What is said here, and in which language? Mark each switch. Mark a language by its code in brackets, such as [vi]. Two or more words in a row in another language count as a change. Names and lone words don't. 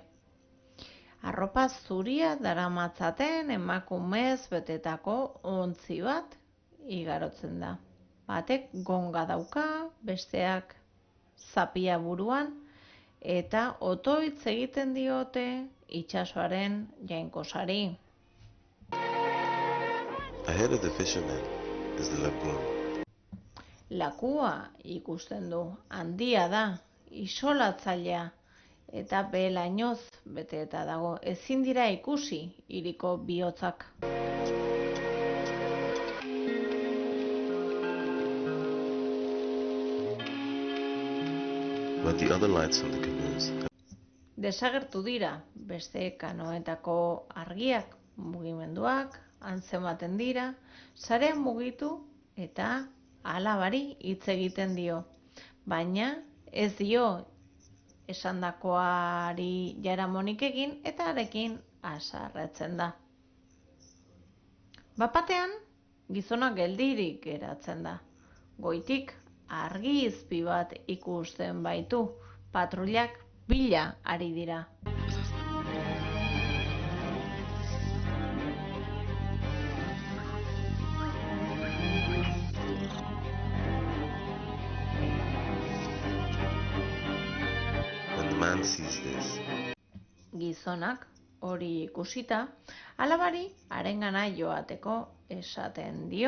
[eu] Arropa zuria daramatzaten emakumez betetako ontzi bat igarotzen da. Batek gonga dauka, besteak zapia buruan, eta otoitz egiten diote itsasoaren jainkosari. [en] Ahead of the fishermen is the lagoon. [eu] Lakua ikusten du, handia da, isolatzailea, eta behelainoz beteta dago, ezin dira ikusi hiriko bihotzak. [en] But the other lights from the canoes. [eu] Desagertu dira beste kanoetako argiak, mugimenduak, antzematen dira, sarean mugitu eta alabari hitz egiten dio. Baina ez dio esandakoari jaramonik egin eta arekin haserretzen da. Bapatean gizona geldirik geratzen da. Goitik argi izpi bat ikusten baitu, patruilak bila ari dira. [en] When the man sees this, [eu] Gizonak hori ikusita, alabari harengana joateko esaten dio.